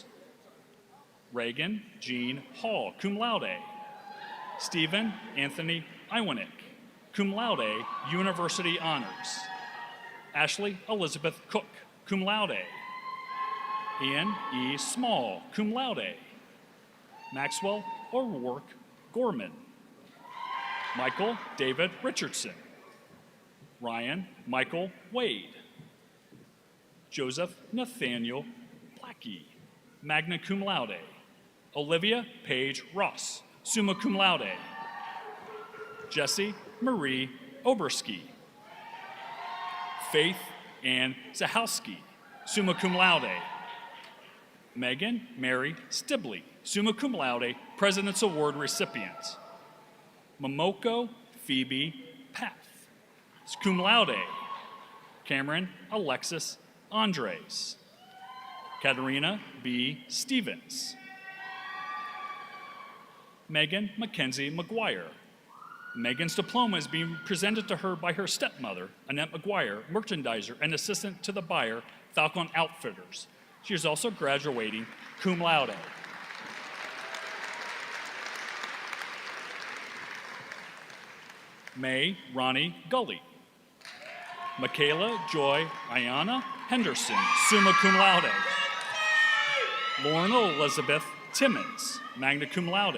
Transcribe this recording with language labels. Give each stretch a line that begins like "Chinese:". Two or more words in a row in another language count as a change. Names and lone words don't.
English: Reagan Jean Hall,
Latin: cum laude.
English: Stephen Anthony Iwanek,
Latin: cum laude,
English: University Honors. Ashley Elizabeth Cook,
Latin: cum laude.
English: Ian E. Small,
Latin: cum laude.
English: Maxwell O'Rourke Gorman. Michael David Richardson. Ryan Michael Wade. Joseph Nathaniel Blackie,
Latin: magna cum laude.
English: Olivia Paige Ross,
Latin: summa cum laude.
English: Jessie Marie Oberski. Faith Ann Zahowski,
Latin: summa cum laude.
English: Megan Mary Stibley,
Latin: summa cum laude,
English: President's Award recipient. Momoko Phoebe Path,
Latin: cum laude.
English: Cameron Alexis Andres. Katerina B. Stevens. Megan Mackenzie McGuire. Megan's diploma is being presented to her by her stepmother, Annette McGuire, merchandiser and assistant to the buyer, Falcon Outfitters. She is also graduating
Latin: cum laude.
English: May Ronnie Gully. Michaela Joy Ayana Henderson,
Latin: summa cum laude.
English: Lauren Elizabeth Timmons,
Latin: magna cum laude.